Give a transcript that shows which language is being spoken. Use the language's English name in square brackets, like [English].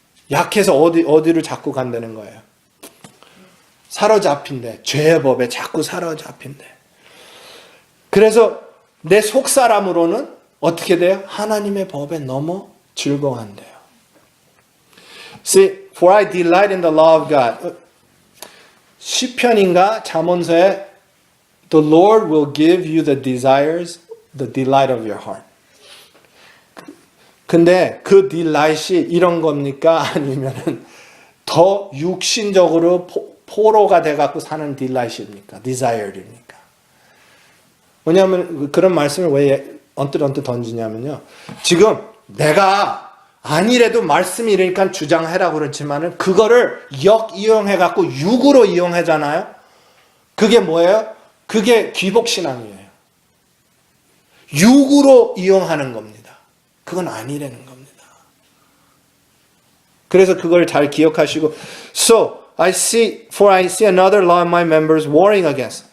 [Korean] 약해서 어디로 자꾸 간다는 거예요. 사로잡힌대. 죄의 법에 자꾸 사로잡힌대. 그래서 내 속사람으로는 어떻게 돼요? 하나님의 법에 너무 즐거워한대요. [English] See, for I delight in the law of God. [Korean] 시편인가 잠언서에 [English] The Lord will give you the desires, the delight of your heart. [Korean] 근데 그 delight이 이런 겁니까? 아니면은 더 육신적으로 포로가 돼갖고 사는 delight입니까? desire입니까? 왜냐하면 그런 말씀을 왜 언뜻 던지냐면요. 지금 내가 아니래도 말씀이 이러니까 주장해라고 그렇지만은 그거를 역이용해갖고 육으로 이용하잖아요. 그게 뭐예요? 그게 귀복신앙이에요. 육으로 이용하는 겁니다. 그건 아니라는 겁니다. 그래서 그걸 잘 기억하시고 [English] for I see another law in my members warring against.